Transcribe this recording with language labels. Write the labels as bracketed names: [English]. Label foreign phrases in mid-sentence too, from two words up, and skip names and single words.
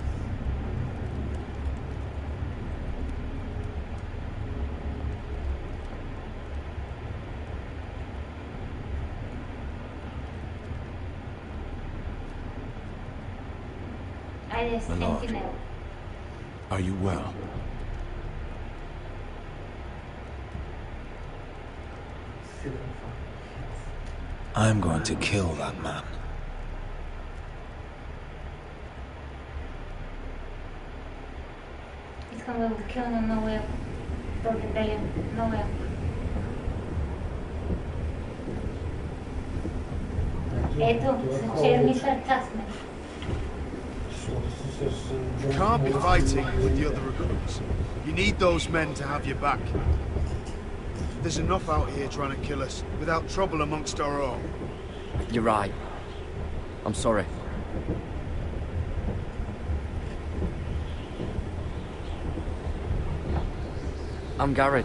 [English] My lord, are you well? I'm going to kill that man. [Bulgarian] Искам да го килна много яко. Този белен, много яко. Ето, с черни сърца сме. [English] You can't be fighting with the other recruits. You need those men to have your back. There's enough out here trying to kill us, without trouble amongst our own. You're right. I'm sorry. I'm Garrett.